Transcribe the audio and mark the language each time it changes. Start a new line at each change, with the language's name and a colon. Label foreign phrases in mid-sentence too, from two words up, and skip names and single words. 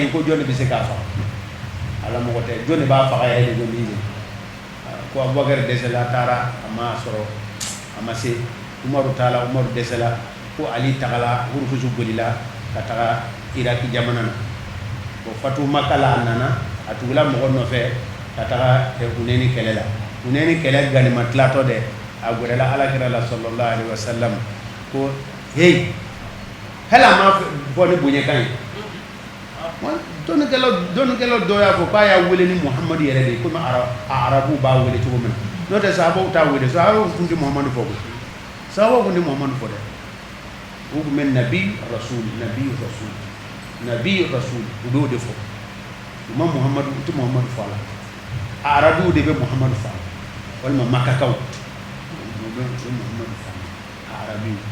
Bambara: in ko jɔn de bɛ se k'a faga ala mɔgɔ tɛ jɔn de b'a faga yɛrɛ de jɔn b'i ye ko Abubakar dɛsɛla a taara a ma sɔrɔ a ma se Umaru taala Umaru dɛsɛla ko Ali tagala hurukusu bolila ka taga Iraki jamana na ko fatu Maka la a nana a tugula mɔgɔ nɔfɛ ka taga Hunɛni kɛlɛ la Hunɛni kɛlɛ ganima tilatɔ dɛ a gɛrɛla alakira la
Arabic: صلى الله عليه وسلم
Bambara: ko hey hali a ma fɔ ni bonyakan ye dɔnnikɛlaw dɔw y'a fɔ k'a y'a wele ni Muhamadu yɛrɛ de ye komi arabu b'a wele cogo min na n'o tɛ sahabaw t'a wele sahabaw tun tɛ Muhamadu fɔ koyi sahabaw tun tɛ Muhamadu fɔ dɛ u tun bɛ
Arabic: نبي رسول
Bambara: u b'o de fɔ u ma Muhamadu u tɛ Muhamadu fɔ a la arabuw de bɛ Muhamadu fɔ walima makakaw u bɛ Muhamadu fɔ arabi